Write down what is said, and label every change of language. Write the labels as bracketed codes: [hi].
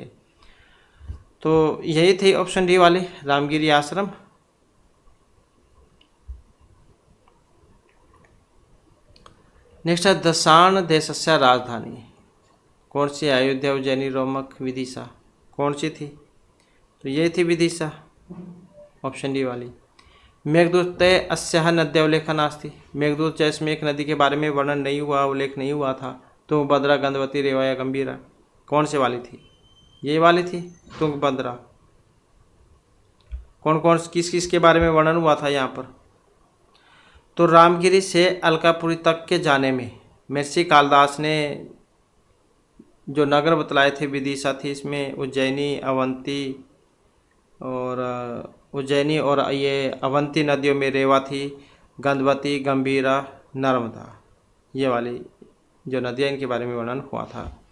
[hi] तो यही थे ऑप्शन डी वाले, रामगिरी आश्रम। नेक्स्ट है दशाण देशस्य राजधानी कौन सी? अयोध्या, उज्जैनी, रोमक, विदिशा, कौन सी थी? तो ये थी विदिशा। ऑप्शन डी वाली। [sa] मेघदूते अस्याः नद्या उल्लेखः नास्ति। [hi] मेघदूत जैसे में एक नदी के बारे में वर्णन नहीं हुआ, उल्लेख नहीं हुआ था। तुंगभद्रा, गंधवती, रेवा या गंभीरा, कौन से वाली थी? ये वाली थी तुंगभद्रा। कौन कौन किस किस के बारे में वर्णन हुआ था यहाँ पर? तो रामगिरी से अलकापुरी तक के जाने में महर्षि कालिदास ने जो नगर बतलाए थे, विदिशा थी, इसमें उज्जैनी, अवंती और ये अवंती नदियों में रेवा थी, गंधवती, गंभीरा, नर्मदा, ये वाली जो नदियाँ इनके बारे में वर्णन हुआ था।